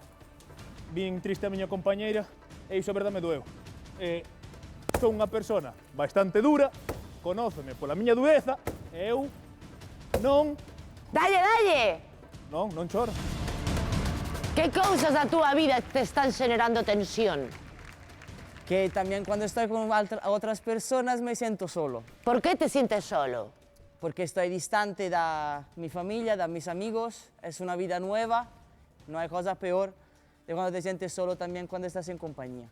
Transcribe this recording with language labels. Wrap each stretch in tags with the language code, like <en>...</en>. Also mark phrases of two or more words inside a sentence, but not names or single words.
<gl>Vin triste a miña compañeira e iso a verdade me doeu. Son unha persona bastante dura, conóceme pola miña dureza e eu non choro. Que cousas da túa vida te están xenerando tensión?</gl> <es>Que también cuando estoy con otras personas me siento solo. Por que te sientes solo? Porque estoy distante de mi familia, de mis amigos. Es una vida nueva, no hay cosa peor de cuando te sientes solo también cuando estás en compañía.</es>